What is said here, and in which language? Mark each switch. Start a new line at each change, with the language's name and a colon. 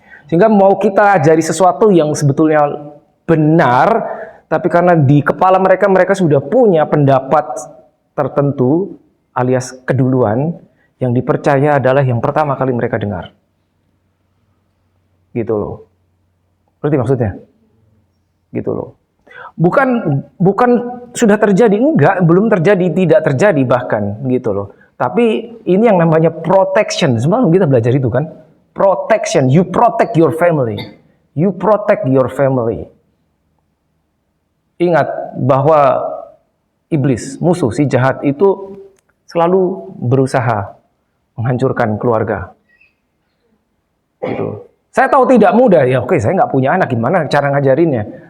Indonesian: Sehingga mau kita ajari sesuatu yang sebetulnya benar, tapi karena di kepala mereka sudah punya pendapat tertentu alias keduluan, yang dipercaya adalah yang pertama kali mereka dengar. Gitu loh. Berarti maksudnya? Gitu loh. Bukan sudah terjadi, enggak, belum terjadi, tidak terjadi bahkan gitu loh. Tapi ini yang namanya protection. Semalam kita belajar itu kan.
English: Protection, you protect your family. You protect your family.
Indonesian: Ingat bahwa iblis, musuh, si jahat itu selalu berusaha menghancurkan keluarga. Gitu. Saya tahu tidak mudah, ya oke, saya nggak punya anak, gimana cara ngajarinnya?